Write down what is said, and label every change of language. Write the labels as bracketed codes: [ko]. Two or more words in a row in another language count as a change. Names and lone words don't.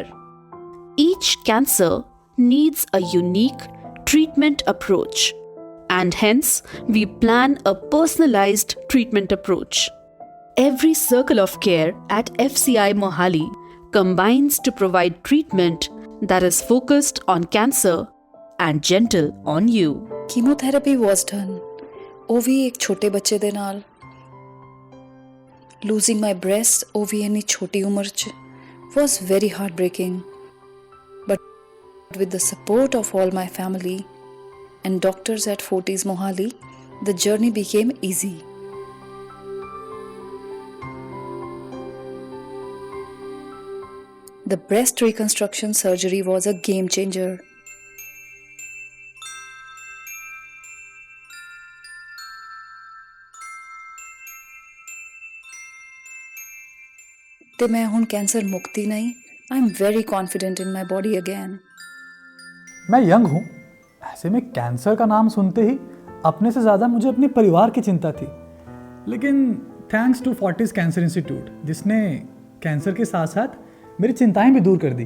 [en] Each cancer needs a unique treatment approach, and hence we plan a personalized treatment approach. Every circle of care at FCI Mohali combines to provide treatment that is focused on cancer and gentle on you. Chemotherapy was done, [pa] ਉਹ ਵੀ ਇੱਕ ਛੋਟੇ ਬੱਚੇ ਦੇ ਨਾਲ। [en] Losing my breast [pa] ਉਹ ਵੀ ਇੰਨੀ ਛੋਟੀ ਉਮਰ 'ਚ [en] was very heartbreaking, but with the support of all my family and doctors at Fortis Mohali, the journey became easy. The breast reconstruction surgery was a game changer. [pa] ਤੇ ਮੈਂ ਹੁਣ [hi] कैंसर मुक्ति नहीं, [en] I am very confident in my body again. [hi] मैं यंग हूँ, ऐसे में कैंसर का नाम सुनते ही अपने से ज़्यादा मुझे अपने परिवार की चिंता थी। लेकिन [en] thanks to Fortis Cancer Institute, [hi] जिसने कैंसर के साथ साथ मेरी चिंताएं भी दूर कर दी।